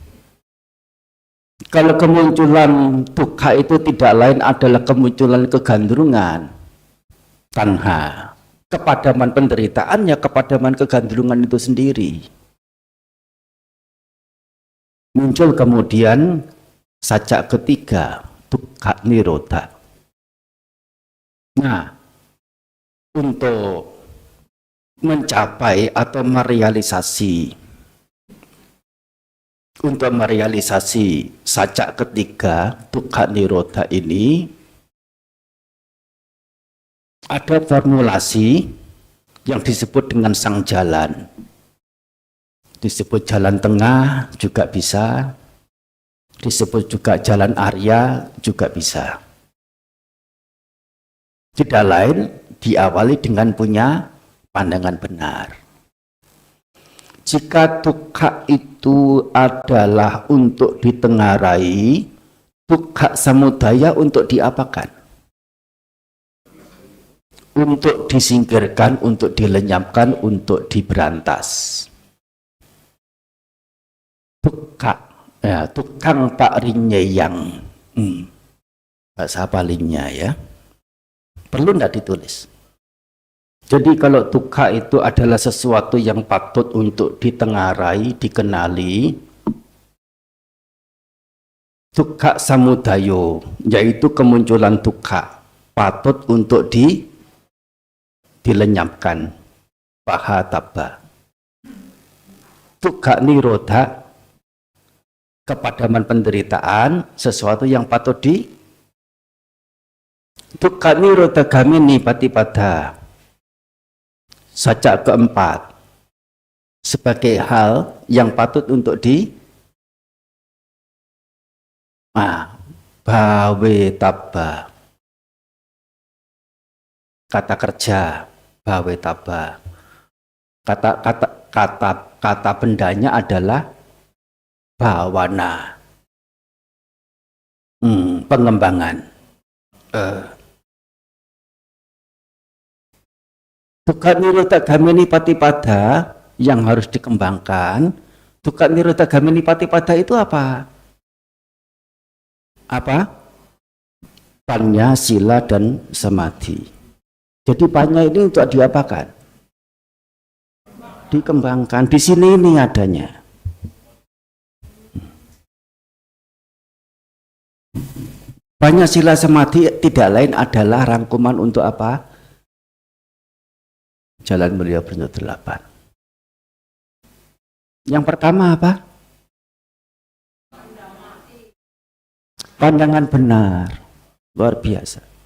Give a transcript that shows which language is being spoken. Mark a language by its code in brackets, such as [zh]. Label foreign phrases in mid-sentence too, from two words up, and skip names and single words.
[id] Kalau kemunculan dukkha itu tidak lain adalah kemunculan kegandrungan, tanha. Kepadaman penderitaan ya kepadaman kegandrungan itu sendiri. Muncul kemudian sajak ketiga, [pi] dukkha nirodha. [id] Nah, untuk mencapai atau merealisasi sajak ketiga, [pi] dukkha nirodha [id] ini, ada formulasi yang disebut dengan sang jalan. Disebut jalan tengah juga bisa, disebut juga jalan Arya juga bisa. Tidak lain diawali dengan punya pandangan benar. Jika dukkha itu adalah untuk ditengarai, [pi] dukkha samudaya [id] untuk diapakan? Untuk disingkirkan, untuk dilenyapkan, untuk diberantas. Dukkha, ya, tukang pak rinyeyang, bahasa palingnya ya, perlu tidak ditulis. Jadi kalau dukkha itu adalah sesuatu yang patut untuk ditengarai, dikenali, [pi] dukkha samudayo, [id] yaitu kemunculan dukkha, patut untuk dilenyapkan, pahataba. [pi] Dukkha nirodha, [id] kepadaman penderitaan, sesuatu yang patut [pi] dukkha nirodha gamini patipada, [id] sajak keempat, sebagai hal yang patut untuk [pi] bawe tabba, [id] kata kerja [pi] bawe tabba, [id] kata bendanya adalah bawana, pengembangan. [pi] Dukkha nirodha gamini patipada [id] yang harus dikembangkan. [pi] Dukkha nirodha gamini patipada [id] itu apa? Apa? Panya, sila, dan samadhi. Jadi panya ini untuk diapakan? Dikembangkan. Di sini ini adanya. Panya, sila, samadhi tidak lain adalah rangkuman untuk apa? Jalan Mulia Bernut 8. Yang pertama apa? Pandangan benar. Luar biasa.